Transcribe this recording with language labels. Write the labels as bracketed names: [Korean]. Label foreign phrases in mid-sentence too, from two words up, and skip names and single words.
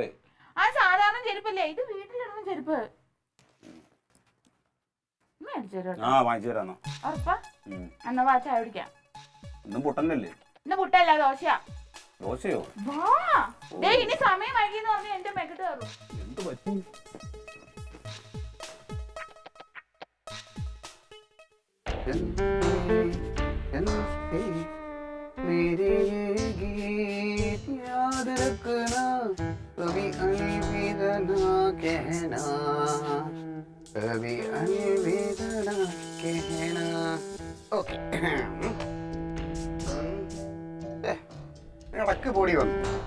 [Malayalam] ആ സാധാരണ ചെരുപ്പല്ലേ ഇത്? വീട്ടിലിടുന്ന ചെരുപ്പ്. വാങ്ങിച്ചു തരാന്നോ? ഉറപ്പാ? എന്നാ വാ ചായ കുടിക്കാം. ഇന്നും പുട്ടന്നല്ലേ? ഇന്ന് പുട്ടല്ല, ദോശയാ. ദോശയോ? വാ, ഇനി സമയം വൈകിന്ന് പറഞ്ഞ എന്റെ മെക്കിട്ട് കയറും. എന്ത് പറ്റി? [Hindi] मेरे ये गीत याद रखना, कभी अलविदा कहना, कभी अलविदा कहना. [Malayalam] ഓക്കെ, ഇടക്ക് പൊടി വന്നു.